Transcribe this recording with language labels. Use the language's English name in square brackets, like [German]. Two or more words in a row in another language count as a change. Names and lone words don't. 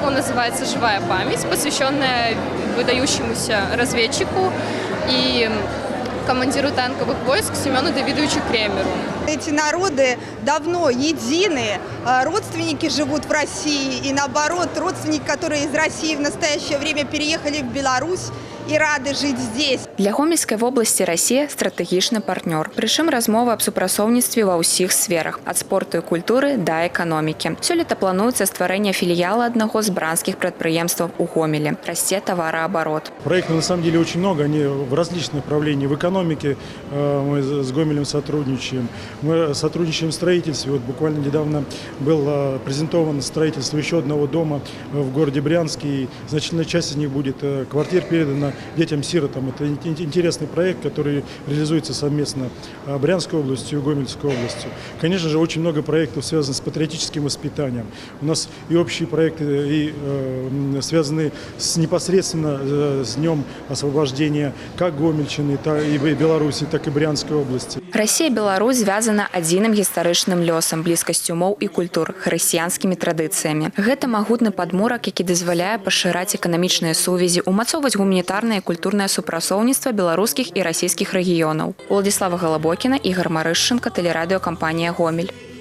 [Russian] Он называется «Живая память», посвященная выдающемуся разведчику и командиру танковых войск Семену Давидовичу Кремеру. Эти народы давно едины. Родственники живут в России и наоборот, родственники, которые из России в настоящее время переехали в Беларусь и рады жить здесь. [Belarusian] Для Гомельскай вобласці Расія стратэгічны партнёр. Прычым размовы аб супрацоўніцтве ва ўсіх сферах, ад спорту і культуры да эканомікі. Сёлета плануецца стварэнне філіяла аднаго з бранскіх прадпрыемстваў у Гомелі. Расце товарооборот. [Russian] Проектов на самом деле очень много, они в различных направлениях. В экономике мы с Гомелем сотрудничаем. Мы сотрудничаем в строительстве. Вот буквально недавно было презентовано строительство еще одного дома в городе Брянске. И значительная часть из них будет квартир передана детям-сиротам. Это интересный проект, который реализуется совместно Брянской областью и Гомельской областью. Конечно же, очень много проектов связано с патриотическим воспитанием. У нас и общие проекты, и связаны непосредственно с Днем освобождения как Гомельщины, так и Беларуси, так и Брянской области. [Belarusian] Россия и Беларусь звязана адзіным гістарычным лёсам, блізкасцю моў і культур, хрысціянскімі традыцыямі. Гэта магутны падмурак, які дазваляе пашыраць эканамічныя сувязі, умацоўваць гуманітарнае і культурнае супрацоўніцтва беларускіх і расійскіх рэгіёнаў. Уладзіслава Галабокіна, Ігор Марышченко, тэлерадыёкампанія «Гомель».